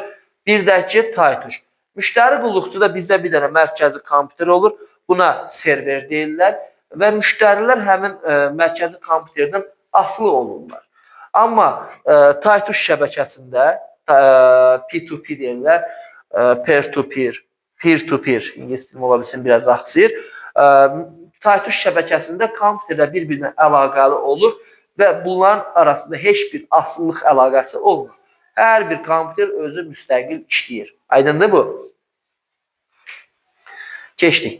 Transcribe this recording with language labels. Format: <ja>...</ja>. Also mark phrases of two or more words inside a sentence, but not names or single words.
<az>Bir də ki, taytuş. Müştəri qulluqçu da bizdə bir dənə mərkəzi kompüter olur. Buna server deyirlər və müştərilər həmin mərkəzi kompüterdən asılı olurlar. Amma taytuş şəbəkəsində P2P deyirlər,</az> <en>peer-to-peer,</en> <az>İngilis dilimi ola bilsin, biraz axsıyır. Taytuş şəbəkəsində kompüterlə bir-birinə əlaqəli olur və bunların arasında heç bir asıllıq əlaqəsi olmur. Hər bir kompüter özü müstəqil işləyir. Aydındır bu? Keçdik.</az>